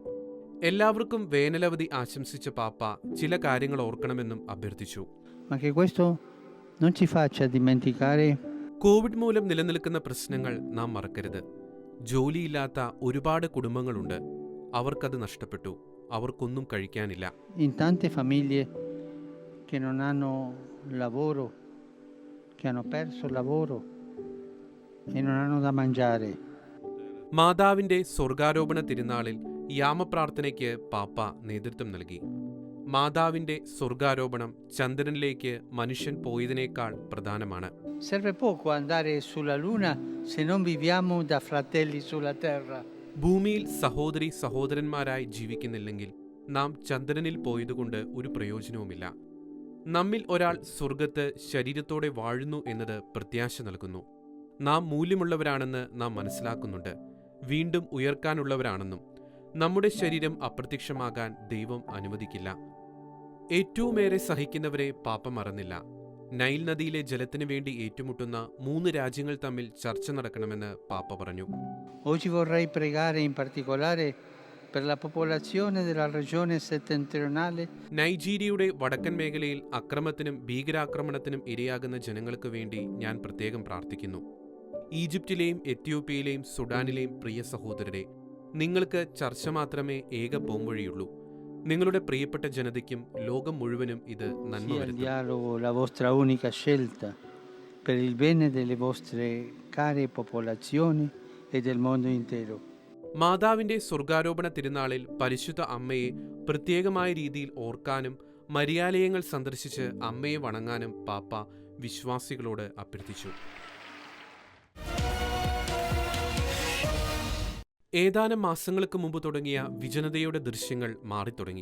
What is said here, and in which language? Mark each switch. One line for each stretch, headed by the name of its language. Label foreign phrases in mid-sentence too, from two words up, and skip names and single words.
Malayalam: എല്ലാവർക്കും വേനലവധി ആശംസിച്ച പാപ്പ ചില കാര്യങ്ങൾ ഓർക്കണമെന്നും അഭ്യർത്ഥിച്ചു. കോവിഡ് മൂലം നിലനിൽക്കുന്ന പ്രശ്നങ്ങൾ നാം മറക്കരുത്. ജോലിയില്ലാത്ത ഒരുപാട് കുടുംബങ്ങളുണ്ട്. അവർക്കത് നഷ്ടപ്പെട്ടു. അവർക്കൊന്നും കഴിക്കാനില്ല.
Italian: In tante famiglie che non hanno lavoro, che hanno perso il lavoro e non hanno da mangiare.
Malayalam: മാതാവിന്റെ സ്വർഗാരോപണ തിരുനാളിൽ യാമപ്രാർത്ഥനയ്ക്ക് പാപ്പ നേതൃത്വം നൽകി. മാതാവിന്റെ സ്വർഗാരോപണം ചന്ദ്രനിലേക്ക് മനുഷ്യൻ പോയതിനേക്കാൾ പ്രധാനമാണ്.
Italian: Serve poco andare sulla luna se non viviamo da fratelli sulla terra.
Malayalam: ഭൂമിയിൽ സഹോദരി സഹോദരന്മാരായി ജീവിക്കുന്നില്ലെങ്കിൽ നാം ചന്ദ്രനിൽ പോയതുകൊണ്ട് ഒരു പ്രയോജനവുമില്ല. നമ്മിൽ ഒരാൾ സ്വർഗത്ത് ശരീരത്തോടെ വാഴുന്നു എന്നത് പ്രത്യാശ നൽകുന്നു. നാം മൂല്യമുള്ളവരാണെന്ന് നാം മനസ്സിലാക്കുന്നുണ്ട്. വീണ്ടും ഉയർക്കാനുള്ളവരാണെന്നും നമ്മുടെ ശരീരം അപ്രത്യക്ഷമാകാൻ ദൈവം അനുവദിക്കില്ല. ഏറ്റവുമേറെ സഹിക്കുന്നവരെ പാപ്പ മറന്നില്ല. നൈൽ നദിയിലെ ജലത്തിനു വേണ്ടി ഏറ്റുമുട്ടുന്ന 3 രാജ്യങ്ങൾ തമ്മിൽ ചർച്ച നടക്കണമെന്ന് പാപ്പ പറഞ്ഞു.
Italian: Oggi vorrei pregare in particolare per la popolazione della regione settentrionale.
Malayalam: നൈജീരിയയുടെ വടക്കൻ മേഖലയിൽ അക്രമത്തിനും ഭീകരാക്രമണത്തിനും ഇരയാകുന്ന ജനങ്ങൾക്ക് വേണ്ടി ഞാൻ പ്രത്യേകം പ്രാർത്ഥിക്കുന്നു. ഈജിപ്തിലെയും എത്യോപ്യയിലെയും സുഡാനിലെയും പ്രിയ സഹോദരരെ, നിങ്ങൾക്ക് ചർച്ച മാത്രമേ ഏക പോംവഴിയുള്ളൂ. നിങ്ങളുടെ പ്രിയപ്പെട്ട ജനതയ്ക്കും ലോകം മുഴുവനും ഇത് നന്മ വരുത്തും.
Italian: La vostra unica scelta per il bene delle vostre care popolazioni e del mondo intero.
Malayalam: മാതാവിന്റെ സ്വർഗാരോപണ തിരുനാളിൽ പരിശുദ്ധ അമ്മയെ പ്രത്യേകമായ രീതിയിൽ ഓർക്കാനും മരിയാലയങ്ങൾ സന്ദർശിച്ച് അമ്മയെ വണങ്ങാനും പാപ്പ വിശ്വാസികളോട് അഭ്യർത്ഥിച്ചു. ഏതാനും മാസങ്ങൾക്ക് മുമ്പ് തുടങ്ങിയ വിജനതയുടെ ദൃശ്യങ്ങൾ മാറിത്തുടങ്ങി.